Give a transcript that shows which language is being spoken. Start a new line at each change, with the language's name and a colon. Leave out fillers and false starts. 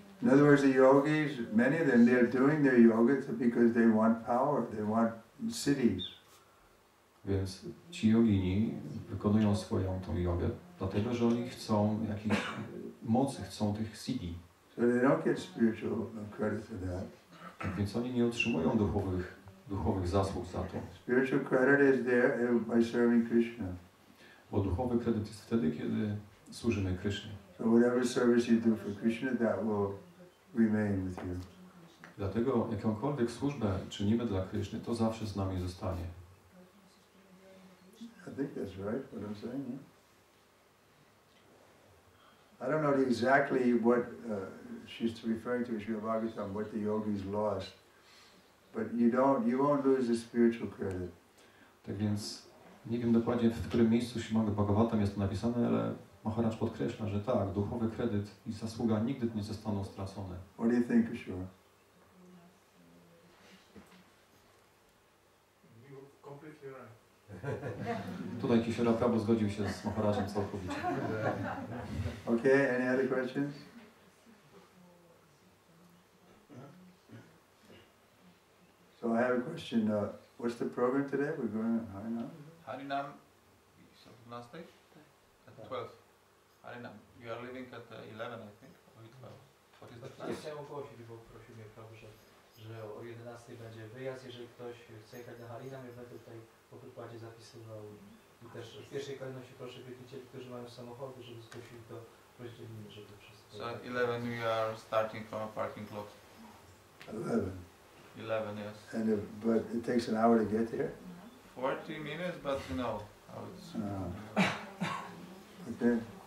English: In other words, the yogis, many of them, they're doing their yoga because they want power, they want cities.
Polish: Więc ci jogini wykonują swoją tą jogę, dlatego że oni chcą jakiejś mocy, chcą tych siddhi.
English: So they don't get spiritual credit for that.
Polish: Więc oni nie otrzymują duchowych zasług za to.
English: Spiritual credit is there by serving Krishna.
Polish: Bo duchowy kredyt jest wtedy, kiedy służymy Krysznie.
English: So whatever service you do for Krishna, that will remain with you.
Polish: Dlatego jakąkolwiek służbę czynimy dla Kryszny, to zawsze z nami zostanie.
English: I think that's right, what I'm saying. I don't know exactly what she's referring to in Srimad Bhagavatam, what the yogis lost, but you won't lose the spiritual credit.
Polish: Tak więc nie wiem dokładnie, w którym miejscu Śrimad Bhagavatam jest to napisane, ale Maharaj podkreśla, że tak, duchowy kredyt i zasługa nigdy nie zostaną stracone.
English: What do you think, Kishore? You're completely right.
Polish: Tutaj Kishora Prabhu zgodził się z Maharajem całkowicie.
English: Okay, any other questions? So I have a question. What's the program today? We're going to Harinam? Harinam, so last day? At 12. Harinam, you are leaving at 11, I think, or 12. What is the plan?
Polish: Chciałem ogłosić, bo prosił mnie Prabhu, że o 11 będzie wyjazd. Jeżeli ktoś chce jechać na Harinam, ja będę tutaj po wykładzie zapisywał. I też w pierwszej kolejności proszę wielbicieli, którzy mają samochody, żeby zgłosili to rozdzielimy, żeby wszyscy...
English: So at 11 we are starting from a parking lot. 11. 11, yes. And but it takes an hour to get there? 40 minutes, but you know how it's... Okay.